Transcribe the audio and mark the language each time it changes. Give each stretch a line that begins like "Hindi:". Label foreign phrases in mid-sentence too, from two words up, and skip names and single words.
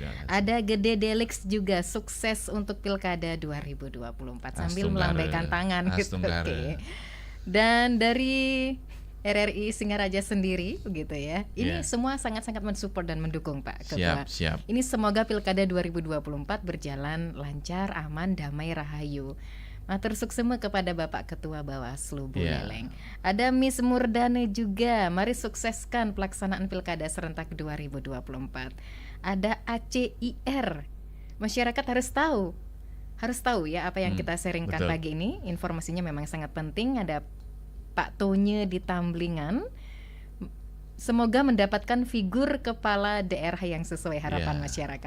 Indonesian: Ada Gede Delix juga, sukses untuk Pilkada 2024 sambil melambaikan tangan gitu. Dan dari RRI Singaraja sendiri begitu ya. Ini semua sangat-sangat mensupport dan mendukung Pak Ketua. Siap. Ini semoga Pilkada 2024 berjalan lancar, aman, damai, rahayu.
Balinese: Matur suksema
Indonesian: kepada Bapak Ketua Bawaslu Buleleng. Ada Miss Murdane juga. Mari sukseskan pelaksanaan Pilkada serentak 2024. Ada ACIR. Masyarakat harus tahu ya apa yang kita sharingkan pagi ini. Informasinya memang sangat penting. Ada Pak Tonye di Tamblingan, semoga mendapatkan figur kepala daerah yang sesuai harapan masyarakat.